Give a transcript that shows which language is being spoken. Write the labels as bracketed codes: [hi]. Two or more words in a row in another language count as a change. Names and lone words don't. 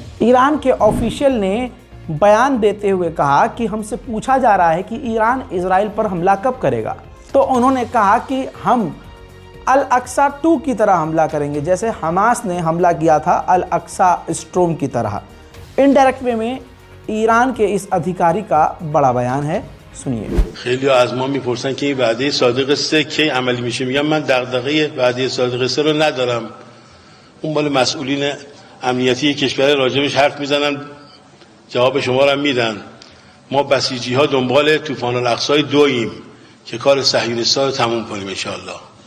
[hi] ईरान के ऑफिशियल ने बयान देते हुए कहा कि हमसे पूछा जा रहा है कि ईरान इजराइल पर हमला कब करेगा, तो उन्होंने कहा कि हम अल अक्सा 2 की तरह हमला करेंगे, जैसे हमास ने हमला किया था अल अक्सा स्ट्रोम की तरह। [en] indirect way [hi] में ईरान के इस अधिकारी का बड़ा बयान है, सुनिए। [fa] خیلی از ما میپرسن که این وعده صادق 3 کی عملی میشه. میگم من دغدغه وعده صادق 3 رو ندارم. اون مال مسئولین امنیتی کشور راجبش حرف میزنن، جواب شما رو میدن. ما بسیجی ها دنبال طوفان الاقصی 2 ایم که کار صهیونیست‌ها رو تموم کنیم [ar] ان شاء الله.